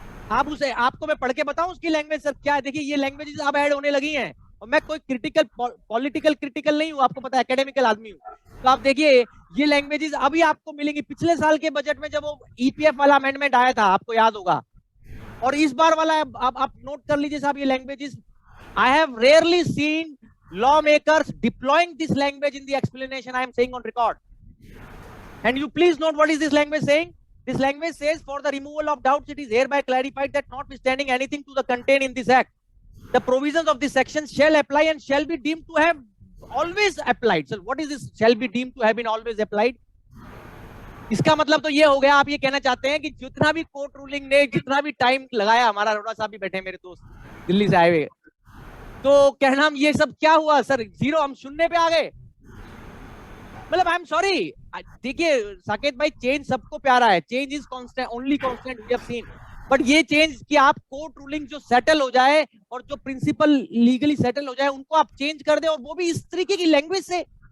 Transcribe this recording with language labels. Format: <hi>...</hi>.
<hi>आप उसे, आपको मैं पढ़ के बताऊं उसकी लैंग्वेज सर क्या है? देखिए ये लैंग्वेजेस अब ऐड होने लगी हैं और मैं कोई पॉलिटिकल क्रिटिकल नहीं हूं, आपको पता है एकेडमिकल आदमी हूं। तो आप देखिए ये लैंग्वेजेस अभी आपको मिलेंगी। पिछले साल के बजट में जब वो ईपीएफ वाला अमेंडमेंट आया था, आपको याद होगा, और इस बार वाला आप नोट कर लीजिए साहब ये languages.</hi> <en>I have rarely seen lawmakers deploying this language in the explanation I am saying on record. And you please note what is this language saying? This language says, for the removal of doubts, it is hereby clarified that notwithstanding anything to the contained in this act, the provisions of this section shall apply and shall be deemed to have always applied. So what is this shall be deemed to have been always applied?</en> <hi>इसका मतलब तो ये हो गया, आप ये कहना चाहते हैं कि जितना भी कोर्ट रूलिंग ने जितना भी टाइम लगाया, हमारा अरोड़ा साहब भी बैठे मेरे दोस्त दिल्ली से आए हुए, तो कहना हम ये सब क्या हुआ सर, जीरो, हम शून्य पे आ गए। मतलब</hi> <en>I am sorry,</en> <hi>देखिए साकेत भाई, चेंज सबको प्यारा है,</hi> <en>change is constant, only constant we have seen, but</en> <hi>ये चेंज कि आप कोर्ट रूलिंग जो सेटल हो जाए और जो प्रिंसिपल लीगली सेटल हो जाए उनको आप चेंज कर दे, और वो भी इस तरीके की लैंग्वेज से।</hi>